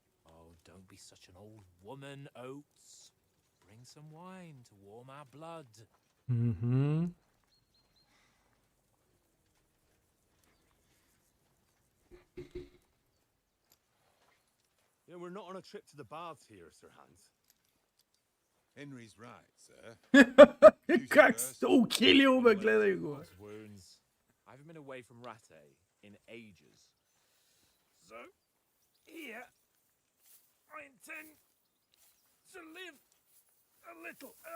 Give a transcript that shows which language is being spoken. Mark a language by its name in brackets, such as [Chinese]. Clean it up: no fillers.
[English] Oh, don't be such an old woman, Oates. Bring some wine to warm our blood. Мгм. You know, we're not on a trip to the baths here, Sir Hans. Henry's right, sir. [Bulgarian] Как сте ухилил, бе, гледай го. [English] Those wounds. I haven't been away from Rattay in ages. So, here, I intend to live a little.